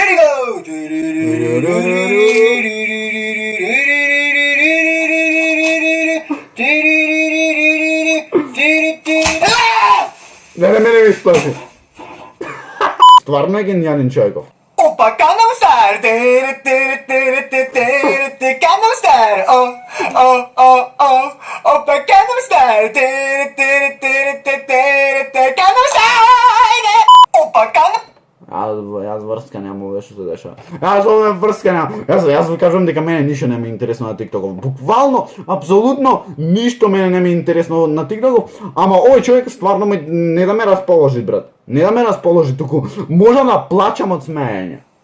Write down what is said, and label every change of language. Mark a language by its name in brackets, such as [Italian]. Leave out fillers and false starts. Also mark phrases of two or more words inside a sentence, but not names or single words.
[Macedonian] Не, мене ми исплаши. Стварно е гениален човеков. Опа, Gangnam Style. Gangnam Style. Опа, Gangnam Style. Gangnam Style. Опа, Gangnam. Јас врска нема овде што се дешава. Јас овде врска нема. Јас ви кажувам дека мене ништо не ми е интересно на TikTok. Буквално, апсолутно ништо мене не ми е интересно на TikTok, ама овој човек стварно не да ме расположи, брат. Не да ме расположи, туку можам да плачам од смеење.